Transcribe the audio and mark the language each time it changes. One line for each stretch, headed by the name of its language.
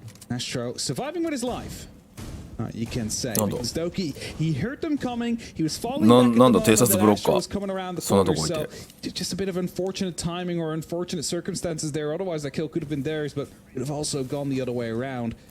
English: Astro surviving with his life. You can say because Doki he heard them coming. He was falling back.
Japanese: なんだ偵察ブロッカーそんなとこいて
English: just a bit of unfortunate timing or unfortunate circumstances there. Otherwise that kill could have been theirs, but it would have also gone the other way around.